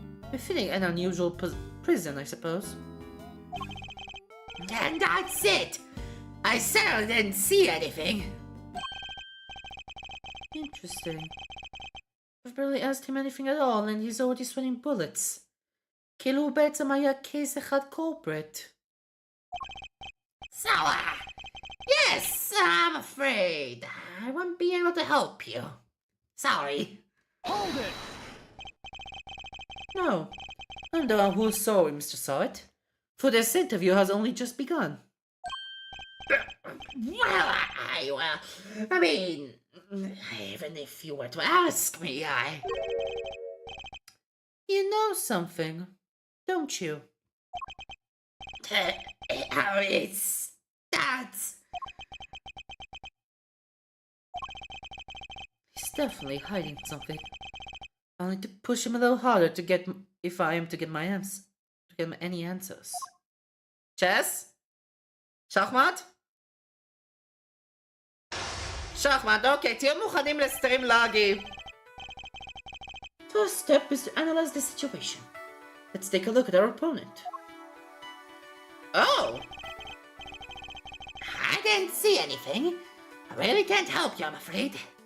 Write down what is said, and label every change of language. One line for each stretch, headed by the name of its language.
English: befitting an unusual prison, I suppose. And that's it! I certainly didn't see anything. Interesting. I've barely asked him anything at all, and he's already sweating bullets.
Hebrew: כאילו בעצם היה case אחד culprit.
English: So, yes, I'm afraid I won't be able to help you. Sorry. Hold it! No, I'm the one who's sorry, Mr. Sawit. For this interview has only just begun. Well, I mean, even if you were to ask me, You know something, don't you? That's... He's definitely hiding something. I'll need to push him a little harder to get if I am to get any answers.
Hebrew: צ'ס? שחמט? שחמט, אוקיי, תהיו מוכנים לסטרים לאגי.
English: First step is to analyze the situation. Let's take a look at our opponent. Oh! I didn't see anything. I really can't help you, I'm afraid.